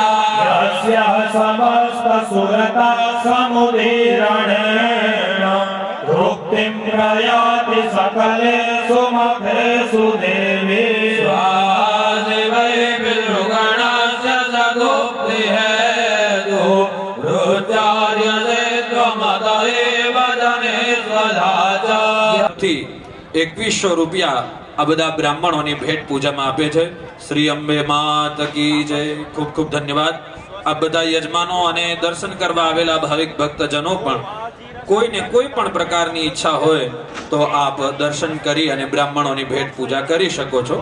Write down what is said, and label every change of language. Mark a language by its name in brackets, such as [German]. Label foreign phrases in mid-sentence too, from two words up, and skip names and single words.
[Sanskrit] यस्य समस्त सुरता समुदीरणेन रुक्तिं प्रयाति सकले सुमखेषु देवी स्वादेवै पितृगणस्य सदुक्तिहेतु रुचार्यते त्वमत एव जने स्वधाचा. [Gujarati] 2100 રૂપિયા આ બધા બ્રાહ્મણોની ભેટ પૂજામાં આપે છે. [Hindi] श्री अंबे मात की जय. [Gujarati] ખૂબ ખૂબ ધન્યવાદ. આ બધા યજમાનો અને દર્શન કરવા આવેલા ભાવિક ભક્તજનો પણ કોઈને કોઈ પણ પ્રકારની ઈચ્છા હોય તો આપ દર્શન કરી અને બ્રાહ્મણોની ભેટ પૂજા કરી શકો છો.